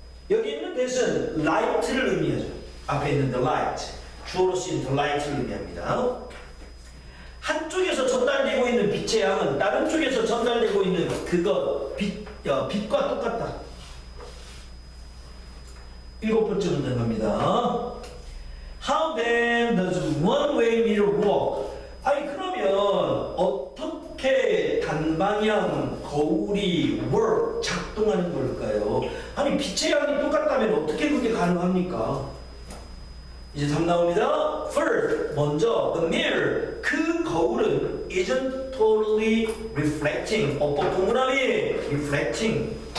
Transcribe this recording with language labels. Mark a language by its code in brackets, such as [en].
[ko] 여기 있는 that은 light를 의미하죠. 앞에 있는 [en] the light, [ko] 주어로 쓰인 the light를 의미합니다. 한쪽에서 전달되고 있는 빛의 양은 다른 쪽에서 전달되고 있는 그것, 빛과 똑같다. 7번째 문제 갑니다. [en] How then does one-way mirror work? [ko] 아니 그러면 어떻게 단방향 거울이 work, 작동하는 걸까요? 아니 빛의 양이 똑같다면 어떻게 그게 가능합니까? 이제 답 나옵니다. [en] First, [ko] 먼저 [en] the mirror, [ko] 그 거울은 [en] isn't totally reflecting. [ko] 어법 동그라미 reflecting.